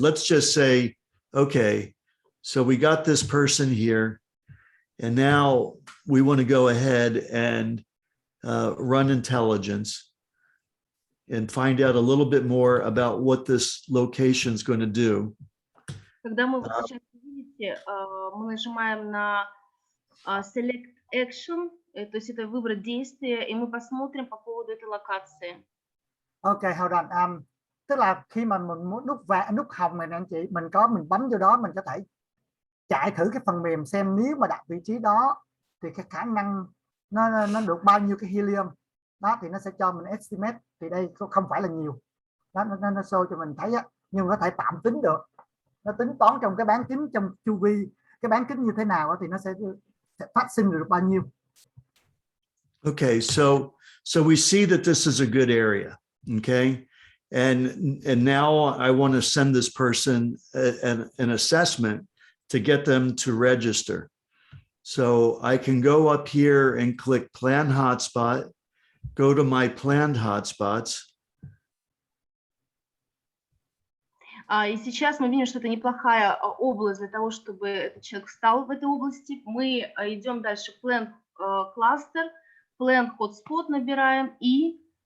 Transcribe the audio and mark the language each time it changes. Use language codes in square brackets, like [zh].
[en] Let's just say, okay, so we got this person here, and now we want to go ahead and run intelligence and find out a little bit more about what this location is going to do. [ru] Когда мы сейчас, видите, мы нажимаем на Select Action, то есть это выбрать действие, и мы посмотрим по поводу этой локации. [en] Okay, hold on. [vi] Tức là khi mà mình muốn nút hồng này nè anh chị, mình bấm vô đó, mình có thể chạy thử cái phần mềm xem nếu mà đặt vị trí đó thì cái khả năng nó được bao nhiêu cái helium đó, thì nó sẽ cho mình estimate. Thì đây không phải là nhiều đó, nó show cho mình thấy á, nhưng có thể tạm tính được, nó tính toán trong cái bán kính, trong chu vi cái bán kính như thế nào đó, thì nó sẽ phát sinh được bao nhiêu. [en] Okay, so we see that this is a good area. Okay, and now I want to send this person an assessment to get them to register. So I can go up here and click Plan Hotspot, go to my planned hotspots. [ru] И сейчас мы видим, что это неплохая область для того, чтобы этот человек встал в этой области. Мы идем дальше, Plan Cluster, Plan Hotspot набираем и